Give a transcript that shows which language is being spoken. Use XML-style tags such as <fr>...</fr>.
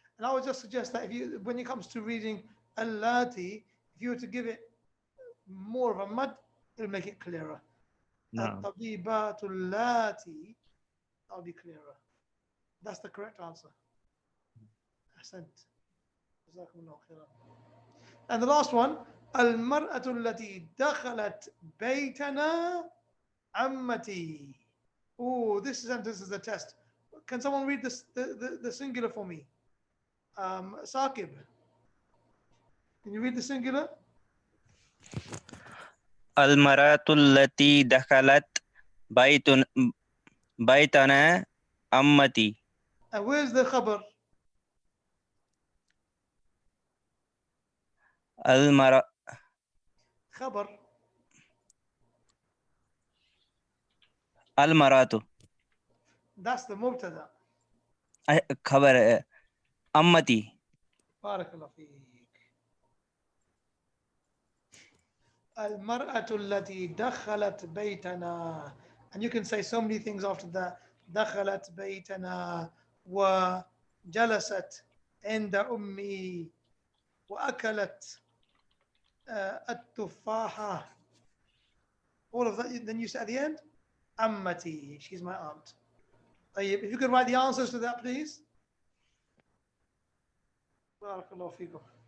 <en>And I would just suggest that when it comes to reading allati, if you were to give it more of a mud, it'll make it clearer.</en> <ar>نعم. الطبيبات اللاتي.</ar> <en>That'll be clearer. That's the correct answer.</en> <ar>أحسنت. جزاكم الله خيرا.</ar> <en>And the last one,</en> <ar>المرأة التي دخلت بيتنا عمتي.</ar> <en>Oh, this sentence is a test. Can someone read this, the singular for me? Saqib. Can you read the singular?</en> <ar>المرأة التي دخلت بيتنا عمتي.</ar> <en>And where's the khabar?</en> <ar>المرأة</ar> <en>Khabar.</en> <ar>المرأة.</ar> <en>That's the mubtada.</en> <ar>خبر عمتي. بارك الله فيك. المرأة التي دخلت بيتنا.</ar> <en>And you can say so many things after that.</en> <ar>دخلت بيتنا وجلست عند أمي وأكلت التفاحة.</ar> <en>All of that. Then you say at the end, عمتي. She's my aunt. طيب, if you could write the answers to that, please.</en> <ar>بارك الله فيكم.</ar>